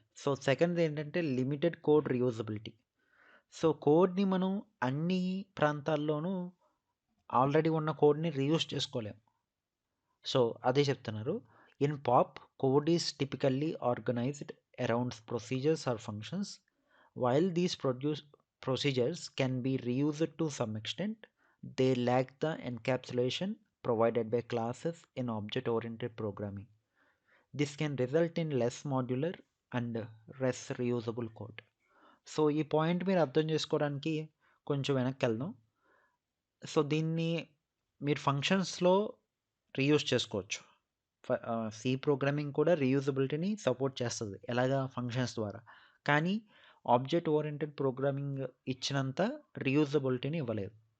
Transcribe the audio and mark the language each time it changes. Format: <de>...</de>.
<te>So, సెకండ్‌ది ఏంటంటే limited code reusability. So, కోడ్‌ని మనం అన్ని ప్రాంతాల్లోనూ ఆల్రెడీ ఉన్న కోడ్‌ని రీయూజ్ చేసుకోలేం.</te> <en>so,</en> <te>అదే చెప్తున్నారు.</te> <en>In pop, code is typically organised around procedures or functions. While these procedures can be reused to some extent, they lack the encapsulation provided by classes in object-oriented programming. This can result in less modular and less reusable code.</en> <te>So, ఈ point మీరు అర్థం చేసుకోవడానికి కొంచెం వెనక్కి వెళ్దాం. So, దీన్ని మీరు ఫంక్షన్స్‌లో రీయూజ్ చేసుకోవచ్చు. సి ప్రోగ్రామింగ్ కూడా రీయూజబిలిటీని సపోర్ట్ చేస్తది. ఎలాగా? ఫంక్షన్స్ ద్వారా. కానీ ఆబ్జెక్ట్ ఓరియెంటెడ్ ప్రోగ్రామింగ్ ఇచ్చినంత రీయూజబిలిటీని ఇవ్వలేదు.</te>